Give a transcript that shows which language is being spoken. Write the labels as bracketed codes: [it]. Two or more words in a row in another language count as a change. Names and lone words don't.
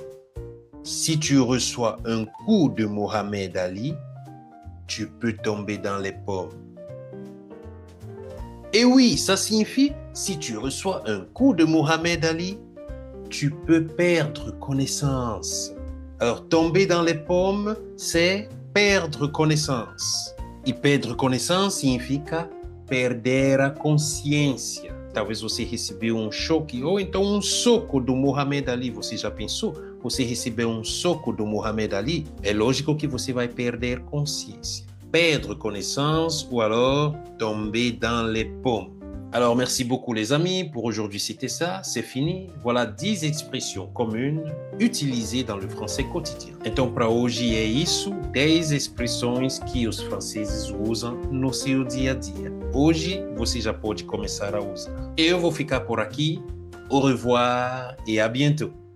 [fr] Si tu reçois un coup de Mohamed Ali, tu peux tomber dans les pommes. Et oui, ça signifie, si tu reçois un coup de Mohamed Ali, tu peux perdre connaissance. Alors, tomber dans les pommes, c'est perdre connaissance. [pt] E [fr] perdre connaissance [pt] significa perder a consciência. Talvez você recebeu um choque ou então um soco do Mohamed Ali. Você já pensou? Você recebeu um soco do Mohamed Ali? É lógico que você vai perder consciência. [fr] Perdre connaissance ou alors tomber dans les pommes. Alors, merci beaucoup les amis. Pour aujourd'hui, c'était ça. C'est fini. Voilà 10 expressions communes utilisées dans le français quotidien. [pt] Então, para hoje é isso. 10 expressões que os franceses usam no seu dia a dia. Hoje, você já pode começar a usar. Eu vou ficar por aqui. [fr] Au revoir et à bientôt.